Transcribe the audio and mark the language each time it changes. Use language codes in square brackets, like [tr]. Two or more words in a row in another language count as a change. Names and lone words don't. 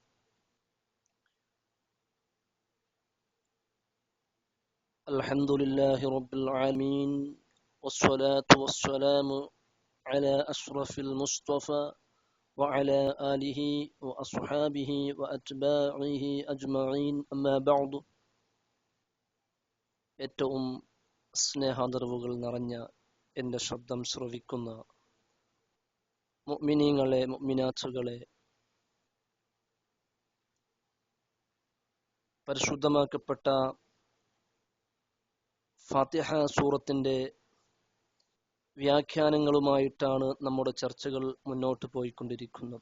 [ar] الحمد لله رب العالمين، والصلاة والسلام على أشرف المصطفى وعلى آله وأصحابه وأتباعه أجمعين. أما بعد. [ml] ഏറ്റവും സ്നേഹാദരവുകൾ നിറഞ്ഞ എൻ്റെ ശബ്ദം ശ്രവിക്കുന്ന മുഅ്മിനീങ്ങളെ, മുഅ്മിനാത്തുകളെ, പരിശുദ്ധമാക്കപ്പെട്ട ഫാത്തിഹ സൂറത്തിന്റെ വ്യാഖ്യാനങ്ങളുമായിട്ടാണ് നമ്മുടെ ചർച്ചകൾ മുന്നോട്ട് പോയിക്കൊണ്ടിരിക്കുന്നത്.